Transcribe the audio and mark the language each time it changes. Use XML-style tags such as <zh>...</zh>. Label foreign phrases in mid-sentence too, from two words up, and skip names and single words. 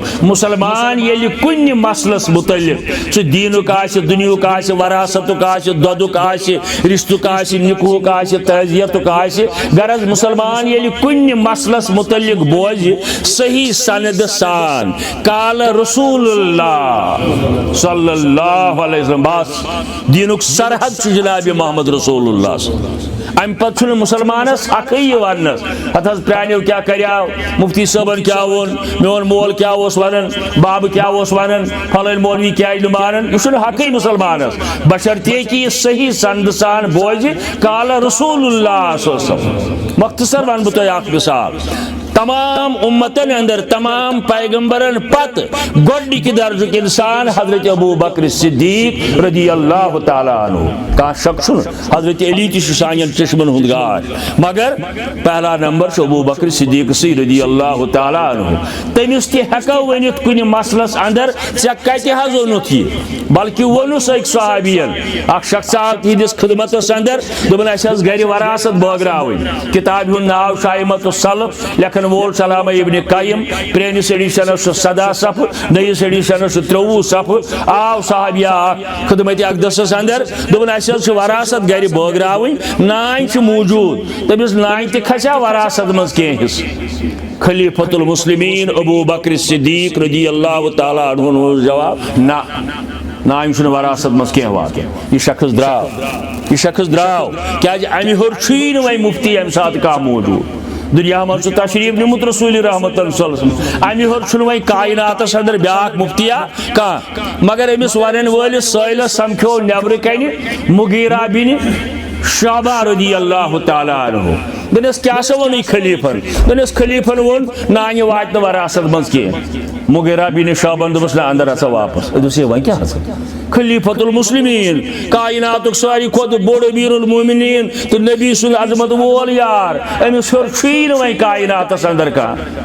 <ks>مسلمان ییٚلہِ کُنہِ مسلس متعلق سُہ دیٖنُک آسہِ دُنیُک آسہِ وراثتُک آسہِ دۄدُک آسہِ رشتُک آسہِ نکوہُک آسہِ تعزیتُک آسہِ غرض مسلمان ییٚلہِ کُنہِ مسلس متعلق بوزِ صحیح سند سان</ks> <ar>قال رسول اللہ صلی اللہ علیہ وسلم</ar> <ks>بس دینُک سرحد چھُ جناب محمد رسول اللہ. ام پتہ چھُنہٕ مسلمانس حقٕے یہِ وننس اتھ حظ پرٛانیو کیٛاہ کریاو مفتی صٲبن کیٛاہ ووٚن میون مول کیٛاہ اوس ونان بابہٕ کیٛاہ اوس ونان فلٲنۍ مولوی کیٛازِ نہٕ مانان یہِ چھُنہٕ حقٕے مسلمانس بشرطے کہ یہِ صحیح سند سان بوزِ</ks> <ar>قال رسول اللہ صلی اللہ علیہ وسلم.</ar> <ks>مختصر ون بہٕ تۄہہِ اکھ مثال. تمام امتن اندر تمام پیغمبرن پت گۄڈنِکہِ درجُک انسان حضرت ابو بکر صدیق</ks> <ar>رضی اللہ تعالیٰ عنہ.</ar> <ks>کانٛہہ شک چھُنہٕ حضرت علی تہِ چھُ سانٮ۪ن چشمن ہُنٛد گاش مگر</ks> <ur>پہلا نمبر</ur> <ks>چھُ ابو بکر صدیق سی</ks> <ar>رضی اللہ تعالیٰ عنہ.</ar> <ks>تٔمِس تہِ ہٮ۪کو ؤنِتھ کُنہِ مسلس اندر ژےٚ کتہِ حظ اوٚنُتھ یہِ بلکہِ ووٚنُس أکۍ صحابین اکھ شخص آو تِہنٛدِس خدمتس اندر دوٚپُن اَسہِ ٲس گرِ وراثت بٲگراوٕنۍ. کِتابہِ ہُنٛد ناو چھُ ائمۃ السلف لیکھن وول علامہ ابن قیم پرٲنِس ایڈیشنس چھُ 17 صفحہٕ نٔیِس ایڈیشنس چھُ 23 صفحہٕ. آو صحابیہ اکھ خدمت اقدسس اندر دوٚپُن اَسہِ حظ چھِ وراثت گرِ بٲگراوٕنۍ نانۍ چھِ موٗجوٗد تٔمِس نانۍ تہِ کھسیا وراثت منٛز کینٛہہ حصہٕ. خلیفۃ المسلمین ابو بکر صدیق</ks> <ar>رضی اللہ تعالیٰ عنہ</ar> <ks>اوس جواب نہ نانۍ چھُنہٕ وراثت منٛز کینٛہہ واتان. یہِ شخص درٛاو کیٛازِ امہِ ہیوٚر چھُیی نہٕ وۄنۍ مفتی امہِ ساتہٕ کانٛہہ موٗجوٗد. دنیا منٛز چھُ تشریٖف نیوٗمُت رسول رحمت</ks> <ar>صلی اللہ علیہ وسلم.</ar> <ks>امہِ ہیوٚر چھُنہٕ وۄنۍ کائناتس اندر بیٛاکھ مفتیا کانٛہہ مگر أمِس ونن وٲلِس سٲیلس سمکھیو نیبرٕ کنہِ مغیرہ بِنِ شعبہ</ks> <ar>رضی اللہ تعالیٰ عنہ.</ar> <ks>دوٚپنس کیٛاہ سا ووٚنُے خلیفن دوٚپنس خلیفن ووٚن نانہِ واتہِ نہٕ وراثت منٛز کینٛہہ. مغیرہ بِنِ شعبن دوٚپُس نہ اندر اژا واپس. دوٚپُس ہے وۄنۍ کیٛاہ حظ خلیفۃ المسلمین کائناتُک ساروی کھۄتہٕ بوٚڑ امیر المومنین تہٕ نبی سُنٛد عظمت وول یار أمِس ہیوٚر چھُیی نہٕ وۄنۍ کائناتس اندر کانٛہہ.</ks>